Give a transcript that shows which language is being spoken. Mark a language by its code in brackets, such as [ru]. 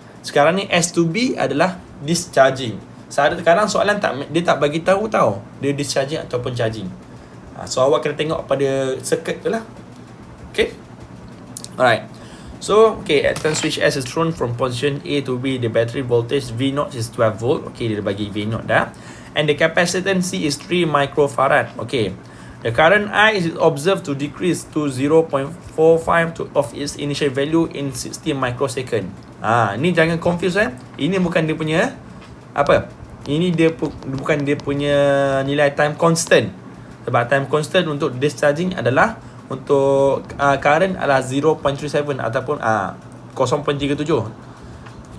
[ms] Sekarang ni S to B adalah discharging. Sekarang soalan dia tak bagi tahu dia discharging ataupun charging. So awak kena tengok pada circuit tu lah. [en] Okay, alright. So at time switch S is thrown from position A to B, the battery voltage V0 is 12 volt. Okay, [ms] dia bagi V0 dah. [en] And the capacitance C is 3 microfarad. Okay, the current I is observed to decrease to 0.45 of its initial value in 60 microsecond. [ms] Ni jangan confuse Ini bukan dia punya apa? Ini dia bukan dia punya nilai time constant. Sebab time constant untuk discharging adalah untuk current adalah 0.37 ataupun 0.37.